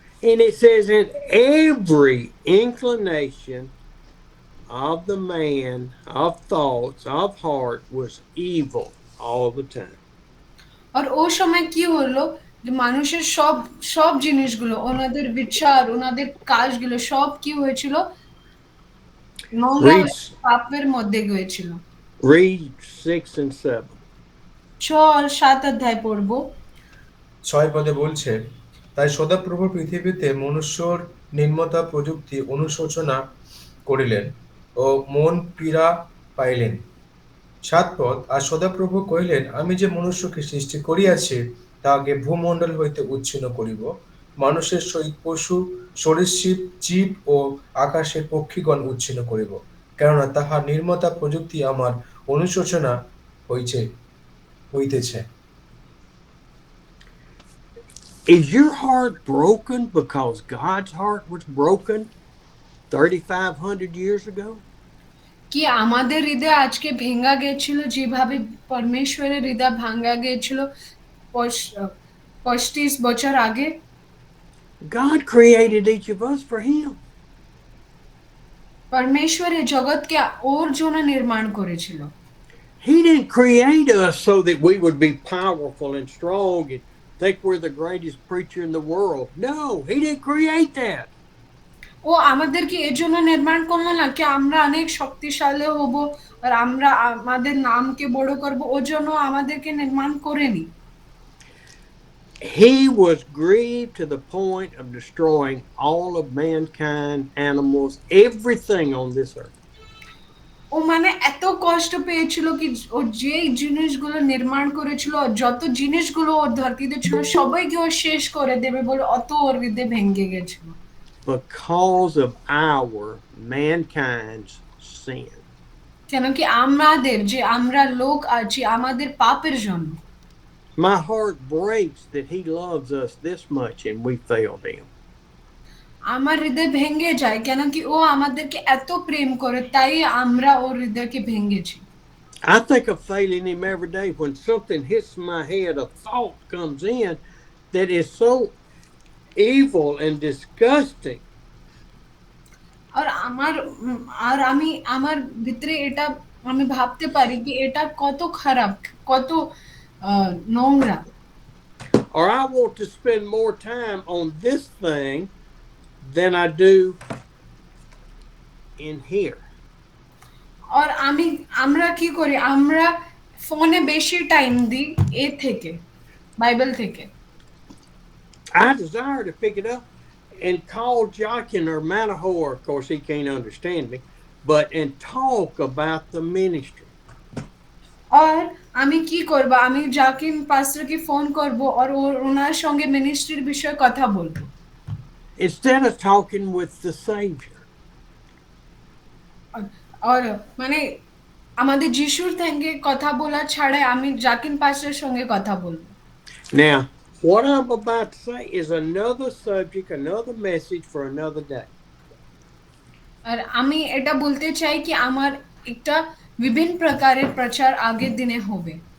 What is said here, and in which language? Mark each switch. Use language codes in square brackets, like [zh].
[en] And it says that every inclination of the man, of thoughts, of heart was evil all the time. [bn] আর ওই সময় কি হলো, যে মানুষের সব জিনিসগুলো, ওনাদের বিচার, ওনাদের কাজগুলো সব কি হয়েছিল, নোংরা পাপের মধ্যে গিয়েছিল। [en] Read 6 and 7. [bn] 6-7 অধ্যায় পড়ব। 6 পদে বলছে, তাই সদাপ্রভু পৃথিবীতে মনুষ্যর নির্মতা প্রযুক্তি অনুশোচনা করিলেন ও মন পীড়া পাইলেন। 7 পদ, আর সদাপ্রভু কহিলেন, আমি যে মনুষ্যকে সৃষ্টি করিয়াছি তাহাকে ভূমণ্ডল হইতে উচ্ছিন্ন করিব, মানুষের সহিত পশু সরীসৃপ জীব ও আকাশের পক্ষীগণ উচ্ছিন্ন করিব, কেননা তাহার নির্মতা প্রযুক্তি আমার অনুশোচনা হইতেছে। [en] Is your heart broken because God's heart was broken 3,500 years ago? [bn] কি আমাদের হৃদয় আজকে ভেঙা গেছিল যেভাবে পরমেশ্বরের হৃদয় ভাঙা গেছিল 25 বছর আগে? [en] God created each of us for him. [bn] পরমেশ্বর এই জগৎকে ওর জন্য নির্মাণ করেছিল। [en] He didn't create us so that we would be powerful and strong and think we're the greatest preacher in the world. No, he didn't create that. [bn] ও আমাদেরকে এর জন্য নির্মাণ করলো না কি আমরা অনেক শক্তিশালী হব আর আমরা আমাদের নামকে বড় করব, ওর জন্য আমাদেরকে নির্মাণ করেনি। [en] He was grieved to the point of destroying all of mankind, animals, everything on this earth. [bn] ও মানে এত কষ্ট পেয়েছিল কি ও যে জিনিসগুলো নির্মাণ করেছিল, যত জিনিসগুলো ওর ধরতিতে ছিল সবাইকে ও শেষ করে দেবে বলে অত ওর হৃদয় ভেঙে গেছিল, [en] Because of our mankind's sin. [bn] কেন কি আমাদের যে আমরা লোক আছি আমাদের পাপের জন্য। [en] My heart breaks that he loves us this much and we failed him. [bn] আমার হৃদয় ভেঙে যায় কেন কি ও আমাদেরকে এত প্রেম করে তাই আমরা ওর হৃদয়কে ভেঙেছি। [en] I think of failing him every day when something hits my head, a thought comes in that is so evil and disgusting. [bn] আর আমার আর আমি আমার ভিতরে এটা আমি ভাবতে পারি কি এটা কত খারাপ, কত নোংরা। [en] Or I want to spend more time on this thing than I do in here. [bn] আর আমরা কি করি, আমরা ফোনে বেশি টাইম দিই এ থেকে, বাইবেল থেকে। [en] I desire to pick it up and call Jockin or Manahor, of course he can't understand me, and talk about the ministry. [bn] আর আমি কি করব, আমি জাকিম পাস্টরকে ফোন করব আর ওনার সঙ্গে মিনিস্ট্রির বিষয়ে কথা বলবো, [en] Instead of talking with the Savior. [bn] আর মানে আমাদের যিশুর সঙ্গে কথা বলা ছাড়া আমি জাকিম পাস্টরের সঙ্গে কথা বলবো। [en] Now, what I'm about to say is another subject, another message for another day. [bn] আর আমি এটা বলতে চাই কি আমার একটা বিভিন্ন প্রকারের প্রচার আগের দিনে হবে।